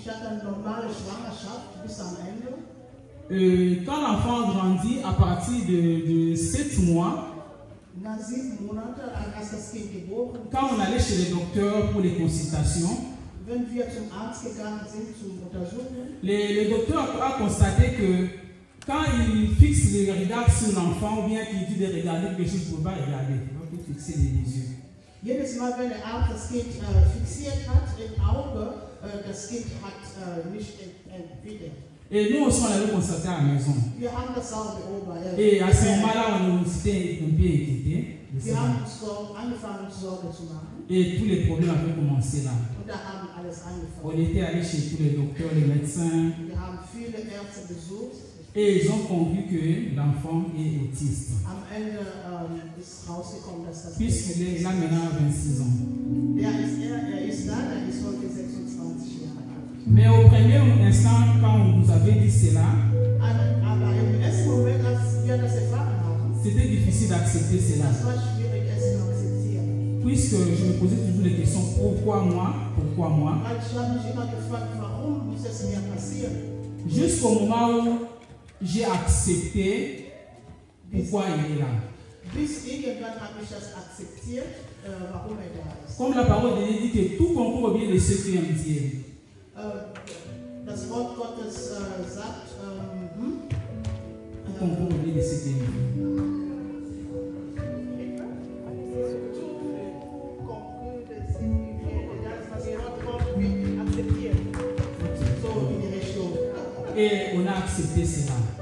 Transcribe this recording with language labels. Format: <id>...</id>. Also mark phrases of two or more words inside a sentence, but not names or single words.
<fr>Quand l'enfant grandit à partir de 7 mois, quand on allait chez les docteurs pour les consultations, le docteur a constaté que quand il fixe les regards sur l'enfant ou bien qu'il dit de regarder quelque chose, il ne peut pas regarder, il faut fixer les yeux.</fr> <de>Jedes Mal, wenn der Arzt das Kind fixiert hat im Auge, das Kind hat nicht entwickelt.</de> <fr>Et nous aussi, on l'avait constaté à la maison.</fr> <de>Wir haben das auch beobachtet.</de> <fr>Et à ce moment-là, on était un peu inquiétés.</fr> <de>Wir haben uns angefangen, Sorge zu machen.</de> <fr>Et tous les problèmes avaient commencé là.</fr> <de>Und da haben alles angefangen.</de> <fr>On était allé chez tous les docteurs, les médecins.</fr> <de>Wir haben viele Ärzte besucht.</de> <fr>Et ils ont conclu que l'enfant est autiste.</fr> <de>Am Ende ist rausgekommen, dass das</de> <fr>Puisqu'il a maintenant 26 ans.</fr> <de>Er ist da, er ist heute 26 Jahre alt.</de> <fr>Mais au premier instant, quand on nous avait dit cela,</fr> <de>Aber im ersten Moment, als wir das erfahren haben,</de> <fr>c'était difficile d'accepter cela.</fr> <de>das war schwierig, es zu akzeptieren.</de> <fr>Puisque je me posais toujours les questions, pourquoi moi? Pourquoi moi?</fr> <de>Weil ich habe mich immer gefragt, warum muss es mir passieren?</de> <fr>Jusqu'au moment où j'ai accepté pourquoi il est là.</fr> <de>Bis irgendwann habe ich das akzeptiert, warum da ist.</de> <fr>Comme la parole de Dieu dit que tout concourt au bien de ceux qui aiment Dieu.</fr> <de>Das Wort Gottes sagt,</de> <fr>Tout concourt au bien de ceux qui aiment Dieu. Et on a accepté cela.</fr>